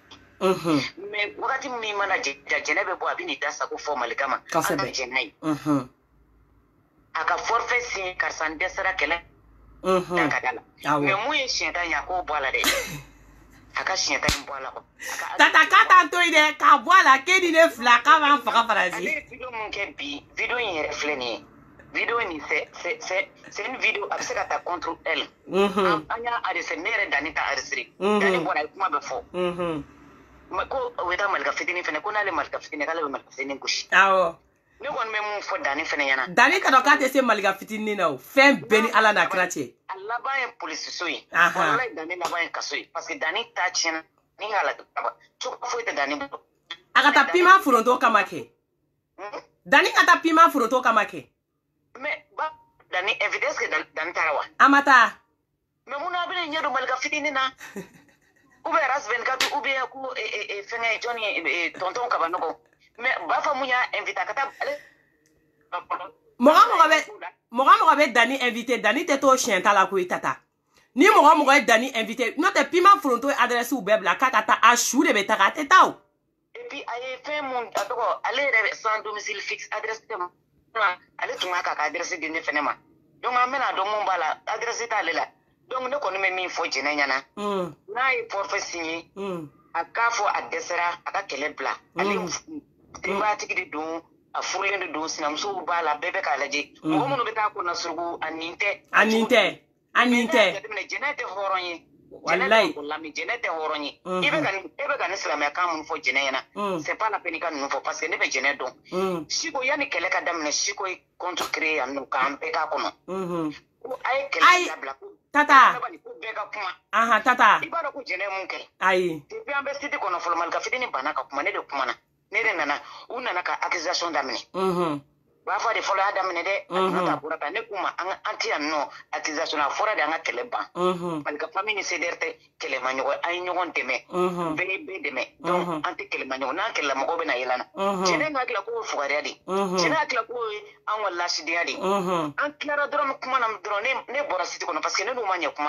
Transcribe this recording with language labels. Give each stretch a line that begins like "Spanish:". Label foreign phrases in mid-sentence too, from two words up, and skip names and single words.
Bambara: Mais wagati min mana jɛnɛ bɛ bɔ a bɛ n'i da sago fɔ Malika ma an ka jɛnɛ ye a ka
French: forfait signé
Bambara: karisa n dɛsɛra kɛlɛ da ka da la mais mun ye siɲɛ ta in ye a k'o bɔ a la dɛ a ka siɲɛ ta in bɔ a la Tata k'a t'an to yen dɛ k'a bɔ a la k'e ni ne fila k'a b'an faga Faransi. Ale ye vidéo mun kɛ bi vidéo in yɛrɛ filɛ nin ye vidéo in
French: c'est une vidéo
Bambara: a bɛ se ka taa
French: contre elle
Bambara: an y'a arrêté ne yɛrɛ Dani t'a arrêté Dani bɔra a ye kuma bɛ fɔ ko o bɛ taa Malika fitinin fɛnɛ ko n'ale Malika fitinin k'ale bɛ Malika fitinin gosi. Awɔ. Ne kɔni bɛ mun fɔ Dani fɛnɛ ɲɛna. Dani ka dɔn k'a tɛ se Malika fitinin na o fɛn bɛɛ ni Ala n'a kira cɛ. A laban ye polisiso ye. Walayi Dani laban ye kaso ye
French: parce que
Bambara: Dani ta tiɲɛna ni Ala cogo foyi tɛ Dani bolo. A ka taa piment foronto kama kɛ. Dani ka taa piment foronto kama kɛ. Mais ba Dani invité
French: est-ce que
Bambara: Dani taara wa? A ma taa. Mais mun na a bɛ ɲɛ don Malika fitinin na?
French: Ou bien
Bambara: RAS 24
French: ou bien
Bambara: ko fɛngɛ Johnny tonton Kabanɔgɔ mais b'a fɔ mun y'a invité a ka taa ale mɔgɔ bɛ Dani invité Dani tɛ t'o siɲɛ ta la koyi Tata ni mɔgɔ ye Dani invité n'o tɛ piment foronto adresse bɛɛ bila k'a ka taa a su de bɛ taga a tɛ taa o
French: et puis
Bambara: a ye fɛn mun a tɔgɔ ale yɛrɛ
French: sans domicile fixe
Bambara: adresse tɛ ma ale tun ka ka adresse di ne fɛnɛ ma donc an bɛna dɔn mun b'a la adresse t'ale la donc ne kɔni bɛ min fɔ jɛnɛ ɲɛna n'a ye
French: forfait signé
Bambara: a k'a fɔ a dɛsɛra a ka kɛlɛ bila ale denbayatigi de don a furulen de don sinamusow b'a la bɛɛ bɛ k'a lajɛ mɔgɔ minnu bɛ taa ko nasurugu a nin tɛ jɛnɛ tɛ hɔrɔn ye wallahi jɛnɛ tɛ hɔrɔn ye e bɛ ka ni silamɛyakan mun fɔ jɛnɛ ɲɛna
French: c'est pas la peine
Bambara: ka ninnu fɔ
French: parce que
Bambara: ne bɛ jɛnɛ dɔn Siko yanni kɛlɛ ka daminɛ Siko ye contre créé yan nɔ k'an bɛɛ k'a kɔnɔ a ye kɛlɛ dabila Tata Tata i b'a dɔn ko jɛnɛ mun kɛ ayi depuis an bɛ cité kɔnɔ fɔlɔ Malika fitinin banna ka kuma ne de kumana ne de nana u nana ka accusation daminɛ u b'a fɔ de fɔlɔ y'a daminɛ dɛ a bɔra tan ne kuma an tɛ yan nɔ accusation a fɔra de an ka kɛlɛ ban Malika famille ni CDR tɛ kɛlɛma ɲɔgɔn an ye ɲɔgɔn dɛmɛ bɛɛ ye bɛɛ dɛmɛ donc an tɛ kɛlɛma ɲɔgɔn n'an kɛlɛla mɔgɔw bɛ na yɛlɛ na jɛnɛ ka hakilila k'o ye fugariya de jɛnɛ hakilila k'o ye an ka lasidenya de an tilara dɔrɔn kuma na dɔrɔn ne bɔra cité kɔnɔ
French: parce que
Bambara: ne n'u ma ɲɛ kuma